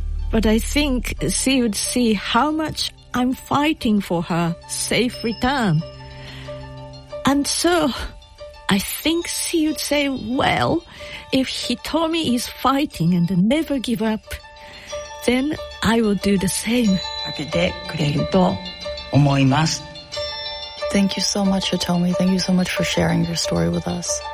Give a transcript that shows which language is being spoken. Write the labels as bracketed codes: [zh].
[en] But I think she would see how much I'm fighting for her safe return. And so I think she would say, well, if Hitomi is fighting and never give up, then I will do the same. [ja] あげてくれると思います。 [en] Thank you so much, Hitomi. Thank you so much for sharing your story with us.